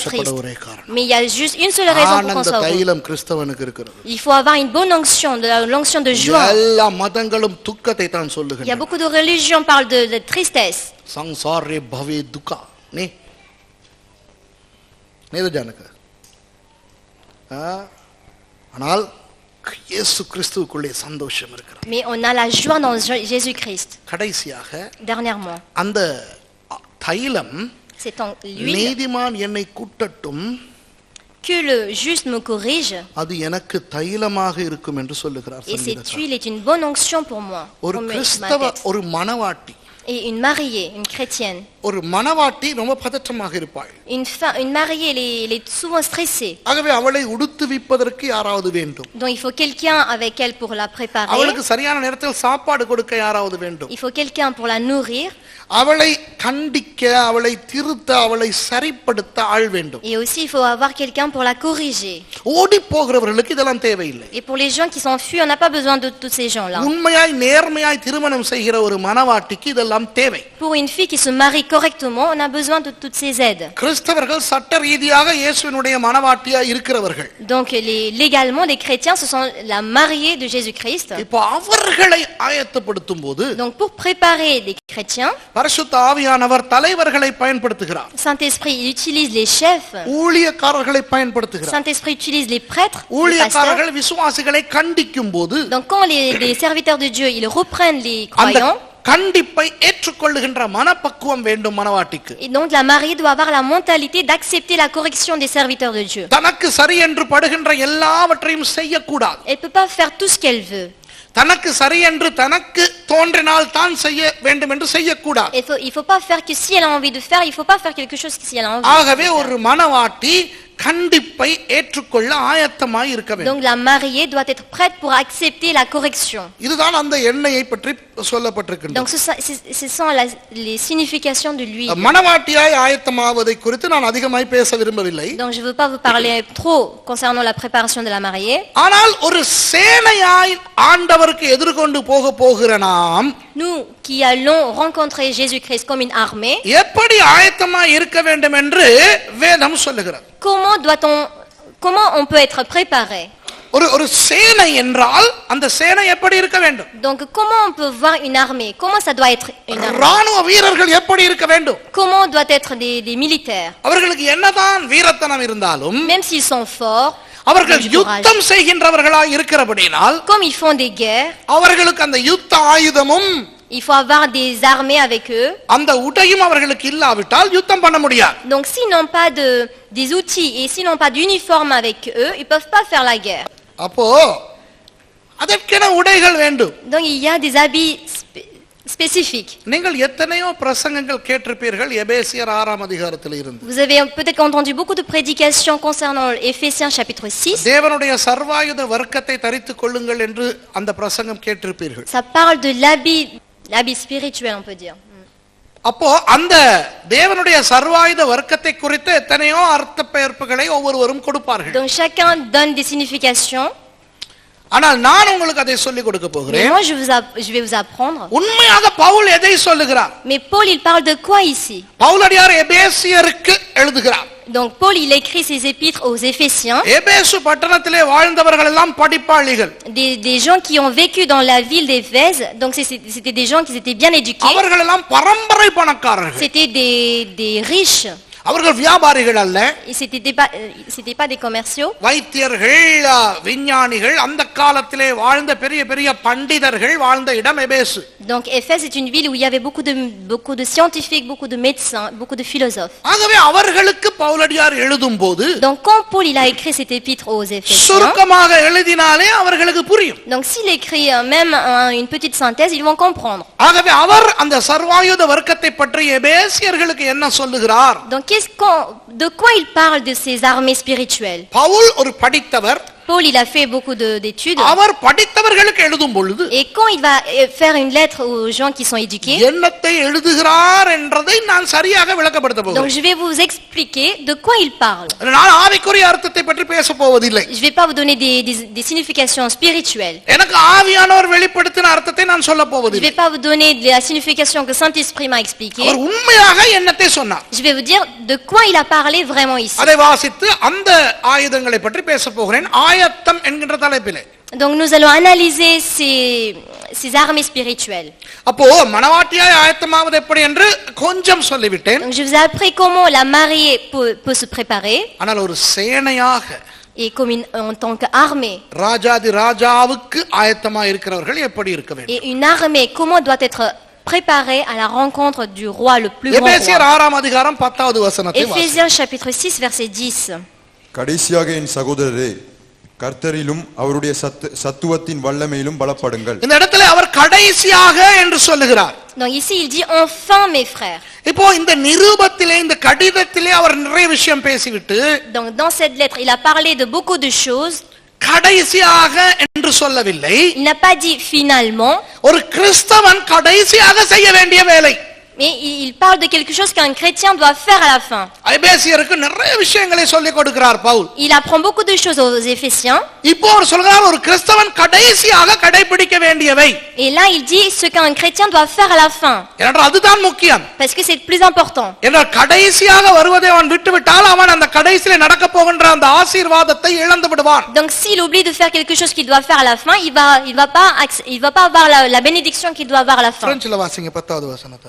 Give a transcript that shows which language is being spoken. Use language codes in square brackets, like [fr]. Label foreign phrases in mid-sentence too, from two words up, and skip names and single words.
[ta] சந்தோஷப்பட [fr] triste. [ta] ஒரே காரணம். [fr] Mais il y a juste une seule raison pour qu'on [ta] ஆனந்த [fr] soit heureux. [ta] தைலம் கிறிஸ்தவனுக்கு இருக்கிறது. [fr] Il faut avoir une bonne onction, l'onction de joie. [ta] எல்லா மதங்களும் துக்கத்தை தான் [fr] Il y a [ta] சொல்லுகின்றன. [fr] beaucoup de religions qui parlent de tristesse. [ta] சம்சாரே பவே துக்கா நீ நேது ஜானக ஆனால் இயேசு கிறிஸ்துவுக்குள்ளே சந்தோஷம் இருக்கிறது. [fr] Mais on a la joie dans Jésus-Christ. [ta] கடைசியாக [fr] Dernièrement, [ta] அந்த தைலம் [fr] c'est en l'huile [ta] நீதிமான் என்னை கூட்டட்டும் [fr] que le juste me corrige. [ta] அது எனக்கு தைலமாக இருக்கும் என்று சொல்லுகிறார் [fr] Et cette [ta] சங்கீதக்காரன். [fr] huile est une bonne onction pour moi. [ta] ஒரு [fr] Pour ma [ta] கிறிஸ்தவ [fr] tête. [ta] ஒரு மணவாட்டி [fr] Et une mariée, une chrétienne. [ta] ஒரு மணவாட்டி ரொம்ப பதற்றமாக இருப்பாள். [fr] Une mariée, elle est souvent stressée. [ta] ஆகவே அவளை உடுத்துவிப்பதற்கு யாராவது வேண்டும். [fr] Donc il faut quelqu'un avec elle pour la préparer. [ta] அவளுக்கு சரியான நேரத்தில் சாப்பாடு கொடுக்க யாராவது வேண்டும். [fr] Il faut quelqu'un pour la nourrir. [ta] அவளை கண்டிக்க அவளை திருத்த அவளை சரிப்படுத்த ஆள் வேண்டும். [fr] Et aussi il faut avoir quelqu'un pour la corriger. [ta] ஓடி போகிறவர்களுக்கு இதெல்லாம் தேவையில்லை. [fr] Et pour les gens qui s'enfuient, on n'a pas besoin de tous ces gens-là. [ta] உண்மையாய் நேர்மையாய் திருமணம் செய்கிற ஒரு மணவாட்டிக்கு இதெல்லாம் தேவை. [fr] Pour une fille qui se marie correctement, on a besoin de toutes ces aides. [ta] கிறிஸ்தவர்கள் சட்ட ரீதியாக இயேசுவினுடைய மணவாட்டியாய் இருக்கிறவர்கள். [fr] Donc légalement les chrétiens ce sont la mariée de Jésus-Christ. [ta] இப்போ அவர்களை ஆயத்தப்படுத்தும் போது [fr] Donc pour préparer les chrétiens, [ta] பரிசுத்த ஆவியானவர் தலைவர்களை பயன்படுத்துகிறார். [fr] Saint-Esprit il utilise les chefs. [ta] ஊழியக்காரர்களை பயன்படுத்துகிறார். [fr] Saint-Esprit utilise les prêtres, les pasteurs. [ta] ஊழியக்காரர்கள் விசுவாசிகளை கண்டிக்கும் போது [fr] Donc quand les serviteurs de Dieu ils reprennent les [ta] அந்த [fr] croyants, [ta] கண்டிப்பை ஏற்றுக்கொள்ளுகின்ற மனப்பக்குவம் வேண்டும் மணவாட்டிக்கு. [fr] et donc la mariée doit avoir la mentalité d'accepter la correction des serviteurs de Dieu. [ta] தனக்கு சரி என்று படுகின்ற எல்லாவற்றையும் செய்யக்கூடாது. [fr] Elle peut pas faire tout ce qu'elle veut. [ta] தனக்கு சரி என்று தனக்கு தோன்றினால் தான் செய்ய வேண்டும் என்று செய்யக்கூடாது. [fr] Il faut pas faire que si elle a envie de faire, il faut pas faire quelque chose que si elle a envie. [ta] ஆகவே ஒரு மணவாட்டி கண்டிப்பை ஏற்றுக்கொள்ள ஆயத்தமாய் இருக்க வேண்டும். [fr] Donc la mariée doit être prête pour accepter la correction. [ta] இதுதான் அந்த எண்ணெயை பற்றி சொல்லப்பட்டிருக்கிறது. [fr] Donc ce sont les significations de l'huile. [ta] மணவாட்டியாய் ஆயத்தமாவதை குறித்து நான் அதிகமாய் பேச விரும்பவில்லை. [fr] Donc je veux pas vous parler trop concernant la préparation de la mariée. [ta] ஆனால் ஒரு சேனையாய் ஆண்டவருக்கு எதிர்கொண்டு போகிற நாம் [fr] Nous qui allons rencontrer Jésus-Christ comme une armée, [ta] எப்படி ஆயத்தமாய் இருக்க வேண்டும் என்று வேதம் சொல்லுகிறது. [fr] comment on peut être préparé? [ta] ஒரு சேனை என்றால் அந்த சேனை எப்படி இருக்க வேண்டும்? [fr] Donc comment on peut voir une armée? Comment ça doit être une armée? [ta] ராணுவ வீரர்கள் எப்படி இருக்க வேண்டும்? [fr] Comment doit être des militaires? [ta] அவர்களுக்கு என்னதான் வீரத்தனம் இருந்தாலும் [fr] Même s'ils sont forts, [ta] அவர்கள் யுத்தம் செய்கின்றவர்களாய் இருக்கிறபடியால் [fr] comme ils font des guerres, [ta] அவர்களுக்கு அந்த யுத்த ஆயுதமும் [fr] il faut avoir des armées avec eux. [ta] அந்த உடையும் அவர்களுக்கு இல்லாவிட்டால் யுத்தம் பண்ண முடியாது. [fr] Donc s'ils n'ont pas des outils et s'ils n'ont pas d'uniforme avec eux, ils peuvent pas faire la guerre. [ta] அப்போ அதற்கென உடைகள் வேண்டும். [fr] Donc il y a des habits spécifiques. [ta] நீங்கள் எத்தனையோ பிரசங்கங்கள் கேட்டிருப்பீர்கள் எபேசியர் 6ஆம் அதிகாரத்தில் இருந்து. [fr] Vous avez peut-être entendu beaucoup de prédications concernant Éphésiens chapitre 6. [ta] தேவனுடைய சர்வாயுத வர்க்கத்தை தரித்துக் கொள்ளுங்கள் என்று அந்த பிரசங்கம் கேட்டிருப்பீர்கள். [fr] Ça parle de l'habit spirituel, on peut dire. [ta] அப்போ அந்த தேவனுடைய சர்வாயுத வர்க்கத்தை குறித்து எத்தனையோ அர்த்த பெயர்ப்புகளை ஒவ்வொருவரும் கொடுப்பார்கள். [fr] Donc chacun donne des significations. [ta] ஆனால் நான் உங்களுக்கு அதை சொல்லிக் கொடுக்க [fr] Mais [ta] போகிறேன். [fr] moi je vais vous apprendre. [ta] உண்மையாக பவுல் எதை சொல்லுகிறார்? [fr] Mais Paul il parle de quoi ici? [ta] பவுலடியார் எபேசியருக்கு எழுதுகிறார். [fr] Donc Paul il écrit ses épîtres aux Éphésiens. [ta] எபேசு பட்டணத்திலே வாழ்ந்தவர்கள் எல்லாம் படிப்பாளிகள். [fr] Des gens qui ont vécu dans la ville d'Éphèse. Donc c'était des gens qui étaient bien éduqués. [ta] அவர்கள் எல்லாம் பரம்பரை பணக்காரர்கள். [fr] C'était des riches. [ta] அவர்கள் வியாபாரிகள் அல்ல. [fr] C'était pas des commerciaux. [ta] வைத்தியர்கள், விஞ்ஞானிகள், அந்த காலத்திலே வாழ்ந்த பெரிய பெரிய பண்டிதர்கள் வாழ்ந்த இடம் எபேசு. [fr] Donc Éphèse est une ville où il y avait beaucoup de scientifiques, beaucoup de médecins, beaucoup de philosophes. [ta] ஆகவே அவர்களுக்கு பவுலடியார் எழுதும்போது [fr] Donc quand Paul il a écrit cet épître aux Éphésiens, [ta] சுருக்கமாக எழுதினாலே அவர்களுக்கு புரியும். [fr] donc s'il écrit même une petite synthèse, ils vont comprendre. [ta] ஆகவே அவர் அந்த சர்வாயுத வர்க்கத்தை பற்றி எபேசியர்களுக்கு என்ன சொல்லுகிறார்? [fr] Donc de quoi il parle de ces armées spirituelles? [ta] பவுல் ஒரு படித்தவர். [fr] Paul il a fait beaucoup d'études. [ta] அவர் படித்தவர்களுக்கு எழுதும் பொழுது [fr] Et quand il va faire une lettre aux gens qui sont éduqués, [ta] என்னத்தை எழுதுகிறார் என்றதை நான் சரியாக விளக்கப்படுத்த [fr] donc [ta] போகிறேன். [fr] je vais vous expliquer de quoi il parle. [ta] நான் ஆவிக்குரிய அர்த்தத்தை பற்றி பேச போவதில்லை. [fr] Je vais pas vous donner des significations spirituelles. [ta] எனக்கு ஆவியானவர் வெளிப்படுத்தின அர்த்தத்தை நான் சொல்ல [fr] Je [ta] போவதில்லை. [fr] vais pas vous donner de la signification que Saint-Esprit m'a expliqué. [ta] அவர் உண்மையாக என்னத்தை சொன்னார். [fr] Je vais vous dire de quoi il a parlé vraiment ici. [ta] அதை வாசித்து அந்த ஆயுதங்களை பற்றி பேச போகிறேன். ஆயத்தம் என்கின்ற தலைப்பிலே. [fr] Donc nous allons analyser ces armées spirituelles. [ta] அப்போ மணவாட்டியாய் ஆயத்தமாவது எப்படி என்று கொஞ்சம் சொல்லிவிட்டேன். [fr] Donc je vous ai appris comment la mariée peut se préparer. [ta] ஆனால் ஒரு சேனையாக [fr] Et comme en tant qu'armée. [ta] ராஜாதி ராஜாவுக்கு ஆயத்தமாக இருக்கிறவர்கள் எப்படி இருக்க வேண்டும்? [fr] Et une armée comment doit être préparée à la rencontre du roi le plus grand [ta] எபேசியர் [fr] roi. [ta] 6ஆம் அதிகாரம் 10வது வசனத்தை வாசிங்க. [fr] Éphésiens chapitre 6 verset 10. [ta] கடைசியாக என் சகோதரரே, கர்த்தரிலும் அவருடைய சத்துவத்தின் வல்லமையிலும் பலப்படுங்கள். இந்த இடத்துல அவர் கடைசியாக என்று சொல்லுகிறார். [fr] Donc ici il dit enfin mes frères. [ta] இப்போ இந்த நிருபத்திலே இந்த கடிதத்திலே அவர் நிறைய விஷயம் பேசிவிட்டு [fr] Donc dans cette lettre il a parlé de beaucoup de choses. [ta] கடைசியாக என்று சொல்லவில்லை. [fr] Il n'a pas dit finalement. [ta] ஒரு கிறிஸ்தவன் கடைசியாக செய்ய வேண்டிய வேலை. [fr] Mais il parle de quelque chose qu'un chrétien doit faire à la fin. [ta] எபேசியருக்கு நிறைய விஷயங்களை சொல்லிக் கொடுக்கிறார் பவுல். [fr] Il apprend beaucoup de choses aux Éphésiens. [ta] இப்போ அவர் சொல்றார் ஒரு கிறிஸ்தவன் கடைசியாக கடைபிடிக்க வேண்டியவை. [fr] Et là il dit ce qu'un chrétien doit faire à la fin. [ta] என்றால் அதுதான் முக்கியம். [fr] Parce que c'est le plus important. [ta] என்றால் கடைசியாக வருவதை அவன் விட்டுவிட்டால் அவன் அந்த கடைசியிலே நடக்க போகின்ற அந்த ஆசீர்வாதத்தை இழந்து விடுவான். [fr] Donc s'il oublie de faire quelque chose qu'il doit faire à la fin, il va pas avoir la bénédiction qu'il doit avoir à la fin. [ta] பிரெஞ்சில வாசிங்க 10வது வசனத்தை.